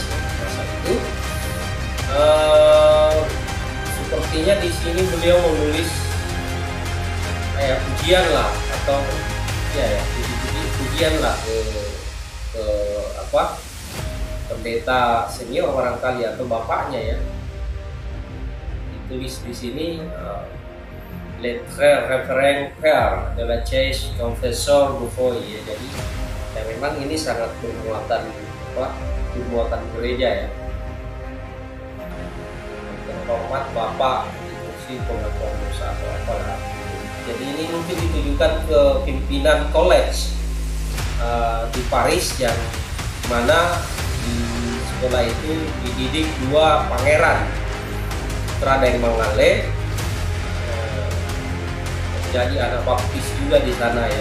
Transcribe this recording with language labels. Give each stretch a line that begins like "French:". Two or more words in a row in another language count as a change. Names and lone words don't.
Indonesian: Masa itu sepertinya di sini beliau menulis kayak pujian lah atau pujian lah ke pendeta senior barangkali atau bapaknya ya. Ditulis di sini
French: Le très révérend père de la Chèche confesseur Bufoy ya.
Indonesian: Jadi ya memang ini sangat bermuatan gereja ya. Terhormat Bapak Institusi Pengakuan Dosa atau apalah. Jadi ini mungkin ditujukan ke pimpinan college di Paris, yang mana di sekolah itu dididik dua pangeran putra dari Mangale, jadi anak baptis juga di sana ya.